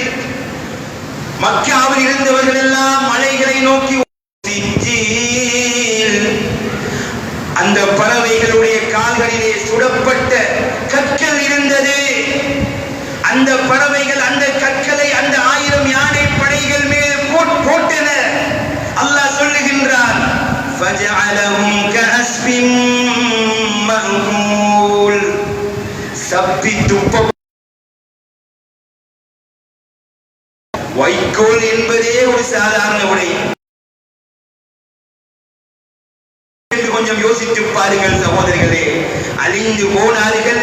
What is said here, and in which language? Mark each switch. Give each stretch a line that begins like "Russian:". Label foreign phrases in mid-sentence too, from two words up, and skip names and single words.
Tamil: மக்காவில் இருந்தவர்கள் எல்லாம் மலைகளை நோக்கி, அந்த பறவைகளுடைய கால்களிலே சுடப்பட்ட கற்கள் இருந்தது. அந்த பறவைகள் அந்த கற்களை அந்த 1000 யானை படைகள் மேல் போட்டன. அல்லாஹ் சொல்லுகின்றான்,
Arabic: فَجَعَلَهُمْ كَعَصْفٍ مَّأْكُولٍ.
Tamil: சப்பி துப்ப வைக்கோல் என்பதே ஒரு சாதாரண உடை. கொஞ்சம் யோசித்து பாருங்கள் சகோதரர்களே. அழிந்து போனார்கள்.